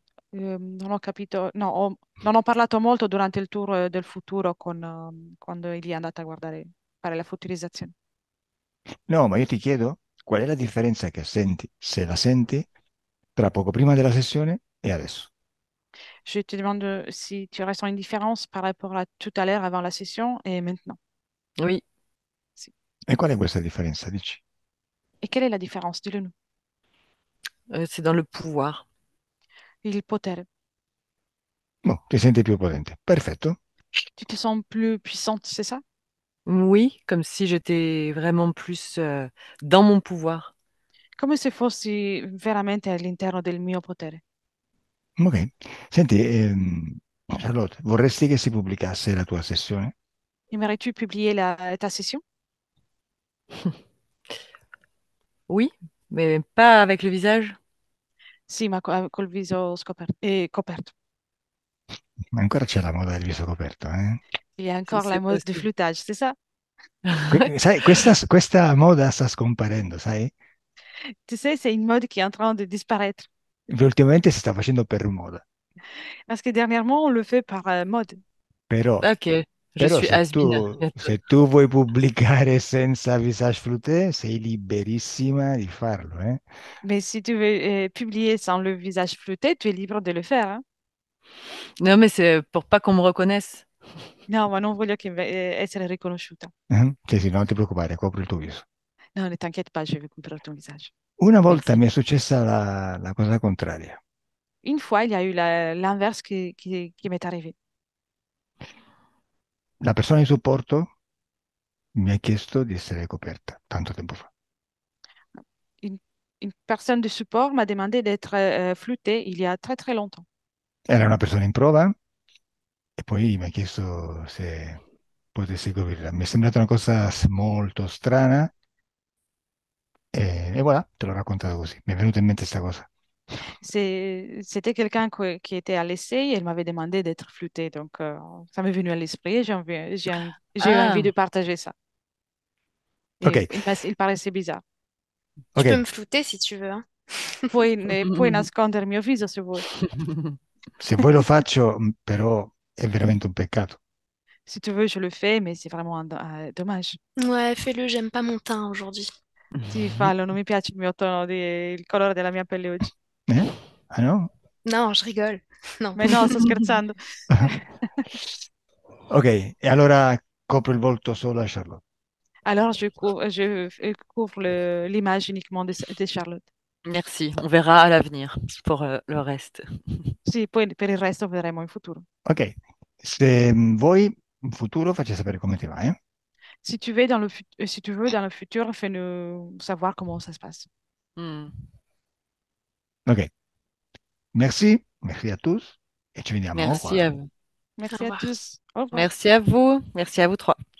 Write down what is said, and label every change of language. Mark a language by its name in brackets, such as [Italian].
[Italian] Non ho capito, no, non ho parlato molto durante il tour del futuro quando Elia è andata a fare la futurizzazione. No, ma io ti chiedo qual è la differenza che senti, se la senti, tra poco prima della sessione e adesso. [French] Je te demande si tu ressens une différence par rapport à tout à l'heure avant la session et maintenant. Oui, [Italian] Sì. E qual è questa differenza? Dici? [French] Et quelle est la différence? Dis-le nous. c'est dans le pouvoir. [Italian] Il potere. Boh, ti senti più potente. Perfetto. [French] Tu te sens plus puissante, c'est ça? Oui, comme si j'étais vraiment plus dans mon pouvoir. [Italian] Come se fossi veramente all'interno del mio potere. Ok. Senti, Charlotte, vorresti che si pubblicasse la tua sessione? [French] Aimerais-tu publier ta session? Oui, mais pas avec le visage. [Italian] Sì, ma col viso scoperto coperto. Ma ancora c'è la moda del viso coperto, eh? [French] Il y a encore la mode du floutage, c'est ça? [Italian] Sai, questa moda sta scomparendo, sai? [French] Tu sais, c'est une mode qui est en train de disparaître. [Italian] Ultimamente si sta facendo per moda. [French] Parce que dernièrement, on le fait par mode. [Italian] Però, [French] Ok, je [Italian] però [French] suis has-been. [Italian] se tu vuoi pubblicare senza [French] visage flouté, [Italian] sei liberissima di farlo, eh? [French] Mais si tu veux publier sans le visage flouté, tu es libre de le faire, hein. Non, mais c'est pour pas qu'on me reconnaisse. [Italian] No, ma non voglio che essere riconosciuta. Sì, sì, non ti preoccupare, copri il tuo viso. [French] No, ne t'inquiète pas, je vais couvrir ton visage. [Italian] Una volta mi è successa la cosa contraria. [French] Une fois, il y a eu l'inverse qui m'est arrivé. [Italian] La persona di supporto mi ha chiesto di essere coperta tanto tempo fa. [French] Une, une personne de support m'a demandé d'être floutée il y a très très longtemps. [Italian] Era una persona in prova e poi mi ha chiesto se potessi coprirla. Mi è sembrata una cosa molto strana e voilà, te l'ho raccontato così. Mi è venuta in mente questa cosa. [French] C'était quelqu'un qui était à l'essai et elle m'avait demandé d'être floutée. Donc, ça m'est venu à l'esprit et j'ai eu envie de partager ça. Ok, Et il paraissait bizarre. Tu peux ok. me flouter si tu veux, hein. [Italian] Puoi nascondere il mio viso se vuoi. Se vuoi lo faccio, però è veramente un peccato. [French] Si tu veux, je le fais, mais c'est vraiment dommage. Ouais, fais-le, j'aime pas mon teint aujourd'hui. [Italian] Sì, fallo, non mi piace il colore della mia pelle oggi. Ah non? [French] Non, je rigole. Non. Mais non, [Italian] sto scherzando. Ok, e allora copro il volto solo a Charlotte. [French] Alors, je couvre l'image uniquement de Charlotte. Merci. On verra à l'avenir pour le reste. [Italian] Sì, poi per il resto vedremo in futuro. Ok, se vuoi in futuro facci sapere come ti va, eh? [French] Si tu veux si tu veux, dans le futur, fais-nous savoir comment ça se passe. Mm. Ok, merci, merci à tous et [Italian] ci vediamo [French] Merci [Italian] qua. [French] à vous. Au Merci à revoir. tous. Au revoir. Merci à vous. Merci à vous trois.